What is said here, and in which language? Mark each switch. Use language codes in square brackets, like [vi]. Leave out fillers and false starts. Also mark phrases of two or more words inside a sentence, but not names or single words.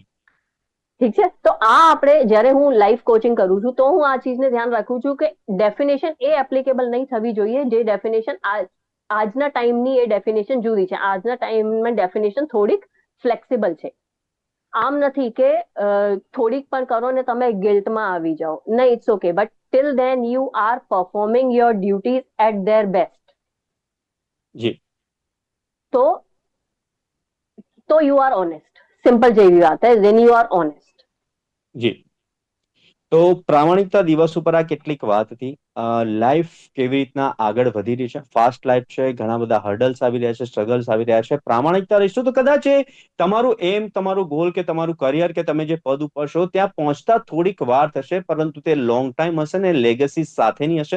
[gu] ઠીક છે, તો આ આપણે જ્યારે હું [en] life coaching [gu] કરું છું, તો હું આ ચીજને ધ્યાન રાખું છું કે ડેફિનેશન એ એપ્લિકેબલ નહીં થવી જોઈએ જે ડેફિનેશન આજના ટાઈમની એ ડેફિનેશન જુદી છે. આજના ટાઈમમાં ડેફિનેશન થોડીક ફ્લેક્સિબલ છે. આમ નથી કે થોડીક પણ કરો ને તમે ગિલ્ટમાં આવી જાઓ. [en] નહીં, it's okay, but till then you are performing your duties at their best. [gu] જી [en] तो you are honest. [gu] સિંપલ જેવી વાત હૈ. [en] Then you are honest. [gu] જી તો પ્રામાણિકતા દિવસ ઉપર આ કેટલીક વાત હતી. લાઈફ કેવી રીતના આગળ વધી રહી છે, ફાસ્ટ લાઈફ છે, ઘણા બધા હર્ડલ્સ આવી રહ્યા છે, સ્ટ્રગલ્સ આવી રહ્યા છે. પ્રામાણિકતા રહીશું તો કદાચ એ તમારું એમ, તમારું ગોલ કે તમારું કરિયર કે તમે જે પદ ઉપર છો ત્યાં પહોંચતા થોડીક વાર થશે, પરંતુ તે [en] long time [gu] હશે ને લેગસી સાથેની હશે.